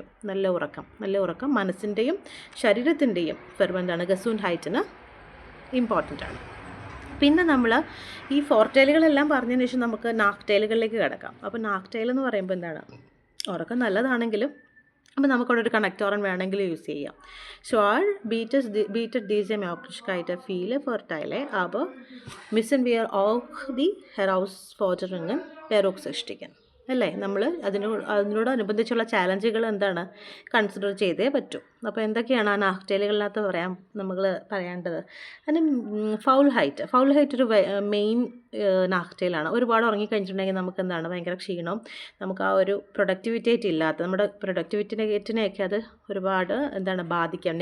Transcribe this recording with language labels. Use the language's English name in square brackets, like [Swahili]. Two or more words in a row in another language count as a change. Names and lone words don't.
[Malayalam] നല്ല ഉറക്കം മനസ്സിൻ്റെയും ശരീരത്തിൻ്റെയും ഗസൂൻഹൈറ്റിന് ഇമ്പോർട്ടൻ്റ് ആണ്. പിന്നെ നമ്മൾ ഈ ഫോർട്ടൈലുകളെല്ലാം പറഞ്ഞതിന് ശേഷം നമുക്ക് നാക്ടൈലുകളിലേക്ക് കിടക്കാം. അപ്പോൾ നാക്ടൈൽ എന്ന് പറയുമ്പോൾ ഉറക്കം നല്ലതാണെങ്കിലും അപ്പോൾ നമുക്കവിടെ ഒരു കണക്ടോറൻ വേണമെങ്കിൽ യൂസ് ചെയ്യാം. [German] Schwal bietet diese Möglichkeit viele Vorteile, aber müssen wir auch die Herausforderungen berücksichtigen, [Malayalam] അല്ലേ? നമ്മൾ അതിനോടനുബന്ധിച്ചുള്ള ചാലഞ്ചുകൾ കൺസിഡർ ചെയ്തേ പറ്റൂ. അപ്പോൾ എന്തൊക്കെയാണ് ആ നാക്ടൈലുകളിനകത്ത് നമ്മൾ പറയേണ്ടത്? അതിന് ഫൗൾ ഹൈറ്റ് ഒരു മെയിൻ നാക്ടൈലാണ്. ഒരുപാട് ഉറങ്ങിക്കഴിഞ്ഞിട്ടുണ്ടെങ്കിൽ നമുക്ക് ഭയങ്കര ക്ഷീണവും നമുക്ക് ആ ഒരു പ്രൊഡക്ടിവിറ്റേറ്റ് ഇല്ലാത്ത നമ്മുടെ പ്രൊഡക്ടിവിറ്റിനെയൊക്കെ അത് ഒരുപാട് ബാധിക്കാം.